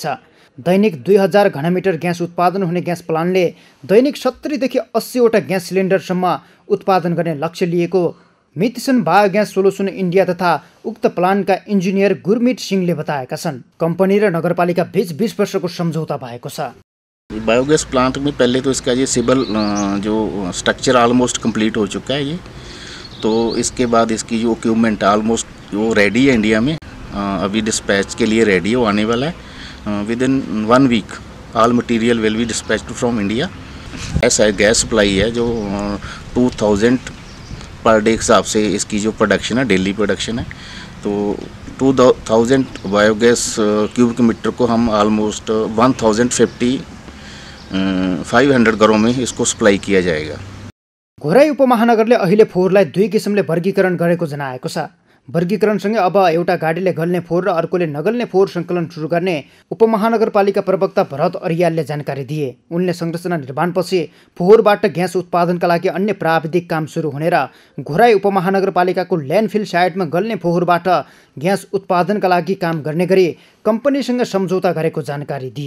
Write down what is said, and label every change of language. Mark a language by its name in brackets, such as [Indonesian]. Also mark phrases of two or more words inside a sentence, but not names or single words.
[Nepali] दैनिक 2000 घनमिटर ग्यास उत्पादन हुने ग्यास प्लान्टले दैनिक 70 देखि 80 वटा ग्यास सिलिन्डरसम्म उत्पादन गर्ने लक्ष्य लिएको मिथिसन बायोग्यास सोलुसन इन्डिया तथा उक्त प्लान्टका इन्जिनियर गुरमीत सिंहले बताएका छन्। कम्पनी र नगरपालिका बीच 20 वर्षको सम्झौता भएको छ। [Hindi] बायोगैस प्लांट में पहले तो इसका ये सिविल जो [English] structure almost complete [Hindi] हो चुका है ये, तो इसके बाद इसकी जो [English] equipment almost [Hindi] वो रेडी है इंडिया में, अभी डिस्पैच के लिए रेडी हो आने वाला है। [English] Within 1 week all material will be dispatched from India. [Hindi] ऐसा गैस सप्लाई है जो 2000 [English] per day [Hindi] के हिसाब से इसकी जो प्रोडक्शन है, [English] daily production [Hindi] है, तो 2000 [English] biogas cubic meter [Hindi] को हम ऑलमोस्ट 500 घरों में इसको सप्लाई किया जाएगा। [Nepali] घोराई उपमहानगरले अहिले फोहोरलाई 2 किसिमले वर्गीकरण गरेको जनाएको छ। वर्गीकरणसँगै अब एउटा गाडीले गल्ने फोहोर र अर्कोले नगल्ने फोहोर सङ्कलन सुरु गर्ने उपमहानगरपालिका प्रवक्ता भरत अरियालले जानकारी दिए। उनले संरचना निर्माणपछि फोहोरबाट ग्यास उत्पादनका लागि अन्य प्राविधिक काम सुरु हुने र घोराई उपमहानगरपालिकाको ल्यान्डफिल साइटमा गल्ने फोहोरबाट ग्यास उत्पादनका लागि काम गर्ने गरी कम्पनीसँग सम्झौता गरेको जानकारी दिए।